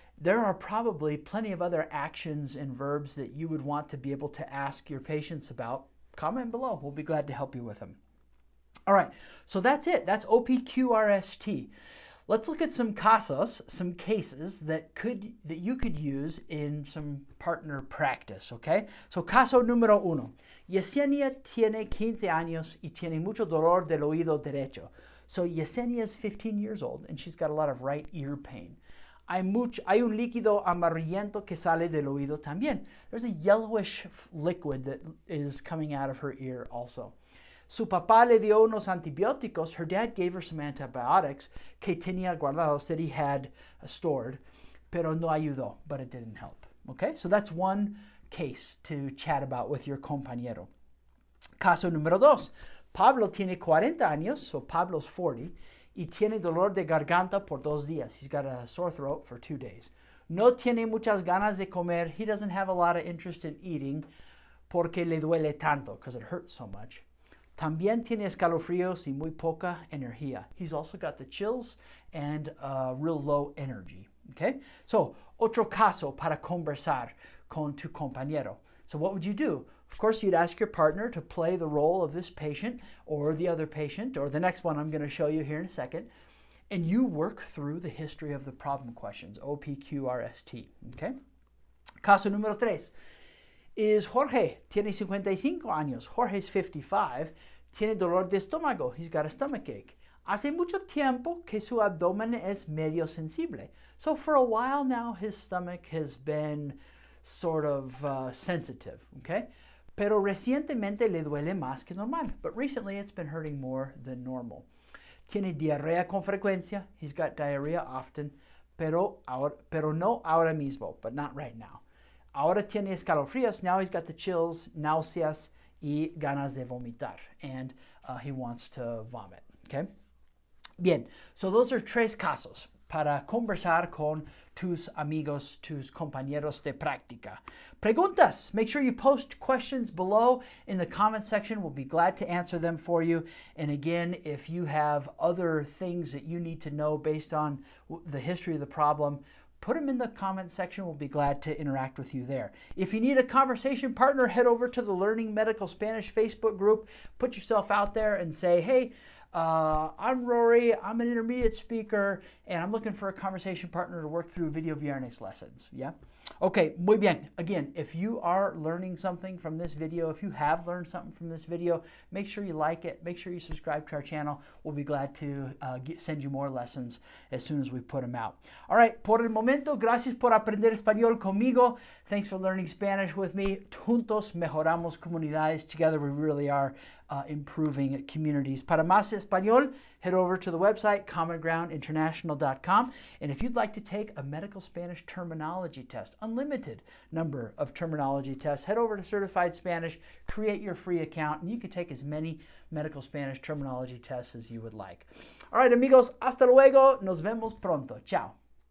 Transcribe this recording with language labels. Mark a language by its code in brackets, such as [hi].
[en] There are probably plenty of other actions and verbs that you would want to be able to ask your patients about. Comment below. We'll be glad to help you with them. All right, so that's it. That's OPQRST. Let's look at some [es] casos, [en] some cases that you could use in some partner practice, okay? So [es] caso número 1. Yesenia tiene 15 años y tiene mucho dolor del oído derecho. [en] So Yesenia is 15 years old and she's got a lot of right ear pain. [es] Hay un líquido amarillento que sale del oído también. [en] There's a yellowish liquid that is coming out of her ear also. [es] Su papá le dio unos antibióticos. [en] Her dad gave her some antibiotics [es] que tenía guardados [en] that he had stored, [es] pero no ayudó, [en] but it didn't help. Okay, so that's one case to chat about with your compañero. [es] Caso número 2. Pablo tiene 40 años, [en] so Pablo's 40, [es] y tiene dolor de garganta por 2 días. [en] He's got a sore throat for 2 days. [es] No tiene muchas ganas de comer. [en] He doesn't have a lot of interest in eating [es] porque le duele tanto, [en] because it hurts so much. [es] También tiene escalofríos y muy poca energía. [en] He's also got the chills and real low energy. Okay? So, [es] otro caso para conversar con tu compañero. [en] So what would you do? Of course, you'd ask your partner to play the role of this patient or the other patient or the next one I'm going to show you here in a second. And you work through the history of the problem questions, OPQRST. Okay? [es] Caso número 3. Is Jorge, tiene 55 años. [en] Jorge's 55, [es] tiene dolor de estómago. [en] He's got a stomach ache. [es] Hace mucho tiempo que su abdomen es medio sensible. [en] So for a while now, his stomach has been sort of sensitive, okay? [es] Pero recientemente le duele más que normal. [en] But recently it's been hurting more than normal. [es] Tiene diarrea con frecuencia. [en] He's got diarrhea often, [es] pero no ahora mismo, [en] but not right now. [es] Ahora tiene escalofríos. [en] Now he's got the chills, [es] náuseas, y ganas de vomitar. [en] And he wants to vomit. Okay? [es] Bien. [en] So those are [es] tres casos para conversar con tus amigos, tus compañeros de práctica. Preguntas. [en] Make sure you post questions below in the comment section. We'll be glad to answer them for you. And again, if you have other things that you need to know based on the history of the problem, put them in the comment section. We'll be glad to interact with you there. If you need a conversation partner, head over to the Learning Medical Spanish Facebook group. Put yourself out there and say, hey, I'm Rory, I'm an intermediate speaker, and I'm looking for a conversation partner to work through video viernes lessons. Yeah? Okay, [es] muy bien. [en] Again, if you are learning something from this video, if you have learned something from this video, make sure you like it. Make sure you subscribe to our channel. We'll be glad to send you more lessons as soon as we put them out. All right, [es] por el momento, gracias por aprender español conmigo. [en] Thanks for learning Spanish with me. [es] Juntos mejoramos comunidades. [en] Together we really are improving communities. [es] Para más español, [en] head over to the website commongroundinternational.com. And if you'd like to take a medical Spanish terminology test, unlimited number of terminology tests, head over to Certified Spanish, create your free account, and you can take as many medical Spanish terminology tests as you would like. All right, [es] amigos, hasta luego. Nos vemos pronto. [en] Ciao.